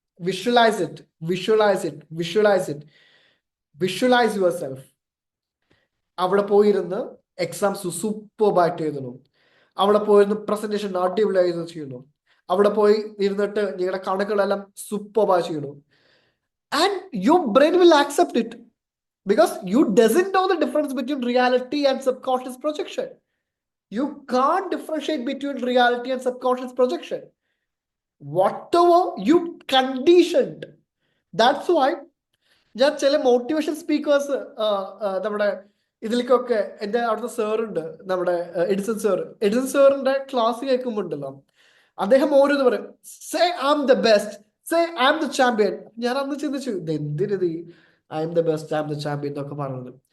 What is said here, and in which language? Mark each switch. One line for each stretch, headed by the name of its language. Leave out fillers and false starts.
English: Visualise it, visualise it, visualise it, visualise yourself.
Malayalam: അവിടെ പോയിരുന്ന് exams സൂപ്പർബായിട്ട് എഴുതണം. അവിടെ പോയിരുന്ന് പ്രസന്റേഷൻ അടിപൊളിയായി ചെയ്യണം. അവിടെ പോയി ഇരുന്നിട്ട് നിങ്ങളുടെ കണക്കുകളെല്ലാം സൂപ്പർബായി ചെയ്യണം.
English: And your brain will accept it because you doesn't know the difference between reality and subconscious projection. You can't differentiate between reality and subconscious projection. Whatever you conditioned. That's why
Malayalam: ഞാൻ ചില motivation speakers നമ്മുടെ ഇതിലേക്കൊക്കെ എൻ്റെ അവിടുത്തെ സാറുണ്ട്, നമ്മുടെ Edison സാറിന്റെ class കേൾക്കുമ്പോൾ ഉണ്ടല്ലോ, അദ്ദേഹം ഓരോന്ന് പറയും,
English: Say I am the best, say I am the champion.
Malayalam: ഞാൻ അന്ന് ചിന്തിച്ചു, ഇത് എന്തിനത്
English: I am the best, I am the champion
Malayalam: എന്നൊക്കെ പറഞ്ഞത്.